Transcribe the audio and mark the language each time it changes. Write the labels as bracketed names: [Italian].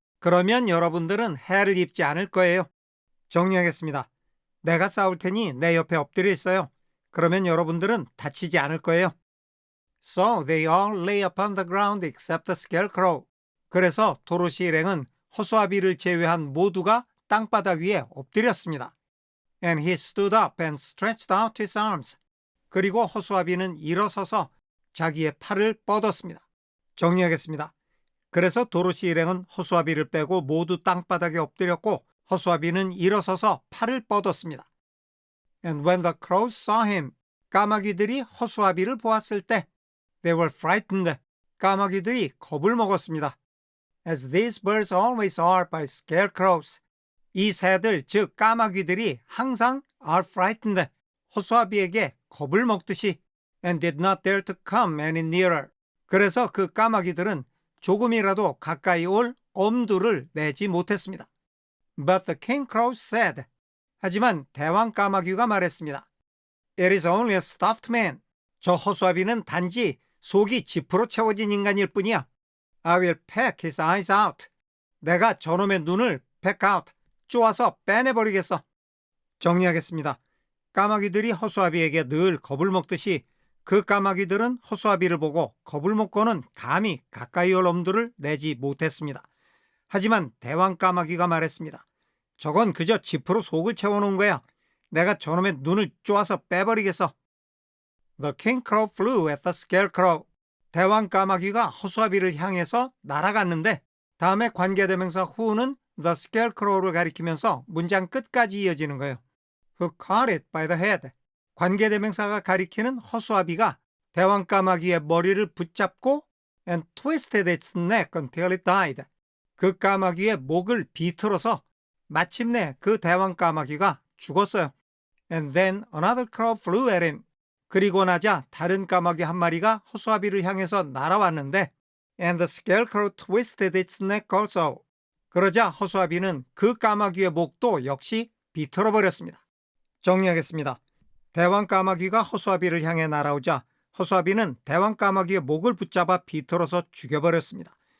[Korean] 그러면 여러분들은 해를 입지 않을 거예요. 정리하겠습니다. 내가 싸울 테니 내 옆에 엎드려 있어요. 그러면 여러분들은 다치지 않을 거예요. [English] So they all lay upon the ground except the scarecrow. [Korean] 그래서 도로시 일행은 허수아비를 제외한 모두가 땅바닥 위에 엎드렸습니다. [English] And he stood up and stretched out his arms. [Korean] 그리고 허수아비는 일어서서 자기의 팔을 뻗었습니다. 정리하겠습니다. 그래서 도로시 일행은 허수아비를 빼고 모두 땅바닥에 엎드렸고 허수아비는 일어서서 팔을 뻗었습니다. [English] And when the crows saw him, [Korean] 까마귀들이 허수아비를 보았을 때 [English] they were frightened. [Korean] 까마귀들이 겁을 먹었습니다. [English] As these birds always are by scarecrows. [Korean] 이 새들, 즉 까마귀들이 항상 [English] are frightened. [Korean] 허수아비에게 겁을 먹듯이 [English] and did not dare to come any nearer. [Korean] 그래서 그 까마귀들은 조금이라도 가까이 올 엄두를 내지 못했습니다. [English] But the king crow said. [Korean] 하지만 대왕 까마귀가 말했습니다. [English] It is only a stuffed man. [Korean] 저 허수아비는 단지 속이 지프로 채워진 인간일 뿐이야. [English] I will peck his eyes out. [Korean] 내가 저놈의 눈을 [English] peck out, [Korean] 쪼아서 빼내버리겠어. 정리하겠습니다. 까마귀들이 허수아비에게 늘 겁을 먹듯이 그 까마귀들은 허수아비를 보고 겁을 먹고는 감히 가까이 올 엄두를 내지 못했습니다. 하지만 대왕 까마귀가 말했습니다. 저건 그저 지프로 속을 채워놓은 거야. 내가 저놈의 눈을 쪼아서 빼버리겠어. [English] The king crow flew at the scarecrow. [Korean] 대왕 까마귀가 허수아비를 향해서 날아갔는데 다음에 관계대명사 who는 the scarecrow를 가리키면서 문장 끝까지 이어지는 거예요. [English] Who caught it by the head. [Korean] 관계대명사가 가리키는 허수아비가 대왕 까마귀의 머리를 붙잡고 [English] and twisted its neck until it died. [Korean] 그 까마귀의 목을 비틀어서 마침내 그 대왕 까마귀가 죽었어요. [English] And then another crow flew at him. [Korean] 그리고 나자 다른 까마귀 한 마리가 허수아비를 향해서 날아왔는데 [English] and the scarecrow twisted its neck also. [Korean] 그러자 허수아비는 그 까마귀의 목도 역시 비틀어버렸습니다. 정리하겠습니다. 대왕 까마귀가 허수아비를 향해 날아오자 허수아비는 대왕 까마귀의 목을 붙잡아 비틀어서 죽여버렸습니다.